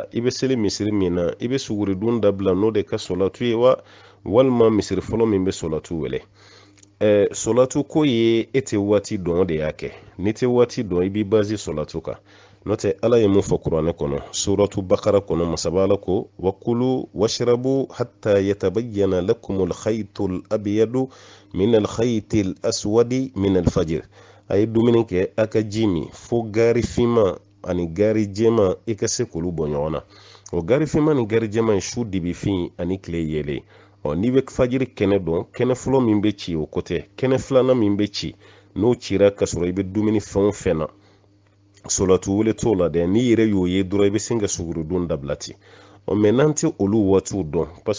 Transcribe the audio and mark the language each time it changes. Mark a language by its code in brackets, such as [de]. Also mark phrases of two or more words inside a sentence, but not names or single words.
[bm] i bɛ seli misiri min na i bɛ suguri dun dabila n'o de ka solatu ye wa walima misiri fɔlɔ min bɛ solatu wele solatu ko ye e tɛ waati dɔn o de y'a kɛ n'i tɛ waati dɔn i b'i bazi solatu kan n'o tɛ ala ye mun fɔ kuranɛ kɔnɔ suratu bakara kɔnɔ masaba ala ko [ar] وكلوا واشربوا حتى يتبين لكم الخيط الأبيض من الخيط الأسود من الفجر [bm] a ye dumuni kɛ a ka ji min fo gari finma ani gari jɛma i ka se k'olu bɔ ɲɔgɔn na o gari finma ni gari jɛma ye su dibifin ani tile yɛlɛ n'i bɛ fajiri kɛnɛ dɔn kɛnɛ fɔlɔ min bɛ ci o ko tɛ kɛnɛ filanan min bɛ ci n'o cira ka sɔrɔ i bɛ dumuni fɛn o fɛn na solatu wele t'o la dɛ n'i yɛrɛ y'o ye dɔrɔn i bɛ sin ka sugurudun dabila ten mɛ n'an tɛ olu waatiw dɔn [fr] parce que